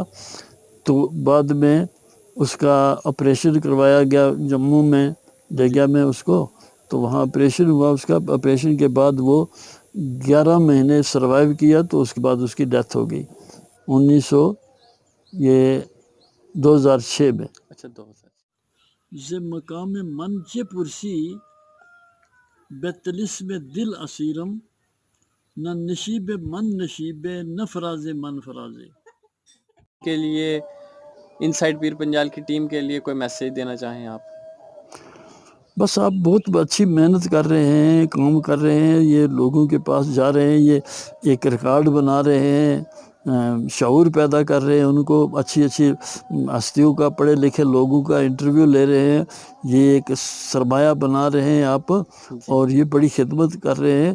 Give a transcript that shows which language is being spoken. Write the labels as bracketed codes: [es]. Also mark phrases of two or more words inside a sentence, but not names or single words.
[ur] تو بعد میں اس کا آپریشن کروایا گیا, جموں میں لے گیا میں اس کو. تو وہاں آپریشن ہوا اس کا. آپریشن کے بعد وہ 11 مہینے سروائیو کیا, تو اس کے بعد اس کی ڈیتھ ہو گئی 2006 میں. اچھا 2000. [fa] ز مقام من چه پرسی به طلسم دل اسیرم نہ نشیب من نشیب نہ فراز من فرازے. [ur] کے لیے ان سائڈ پیر پنجال کی ٹیم کے لیے کوئی میسیج دینا چاہیں آپ؟ بس آپ بہت اچھی محنت کر رہے ہیں, کام کر رہے ہیں, یہ لوگوں کے پاس جا رہے ہیں, یہ ایک ریکارڈ بنا رہے ہیں, شعور پیدا کر رہے ہیں ان کو, اچھی اچھی ہستیوں کا, پڑھے لکھے لوگوں کا انٹرویو لے رہے ہیں, یہ ایک سرمایہ بنا رہے ہیں آپ, اور یہ بڑی خدمت کر رہے ہیں.